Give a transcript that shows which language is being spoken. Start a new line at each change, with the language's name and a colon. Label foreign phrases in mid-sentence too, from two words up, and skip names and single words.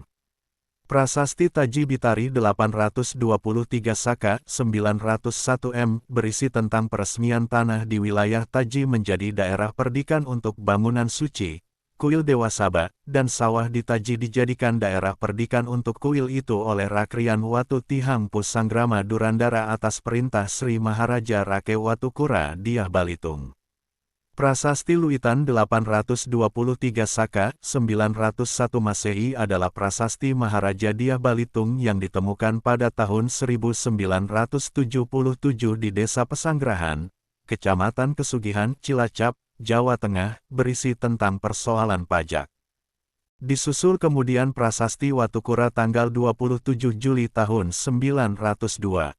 Indonesian: Prasasti Taji Bitari 823 Saka 901 M berisi tentang peresmian tanah di wilayah Taji menjadi daerah perdikan untuk bangunan suci, kuil Dewa Saba, dan sawah di Taji dijadikan daerah perdikan untuk kuil itu oleh Rakrian Watu Tihang Pusanggrama Durandara atas perintah Sri Maharaja Rakai Watukura Dyah Balitung. Prasasti Luitan 823 Saka 901 Masehi adalah prasasti Maharaja Dyah Balitung yang ditemukan pada tahun 1977 di Desa Pesanggerahan, Kecamatan Kesugihan, Cilacap, Jawa Tengah, berisi tentang persoalan pajak. Disusul kemudian prasasti Watukura tanggal 27 Juli tahun 902.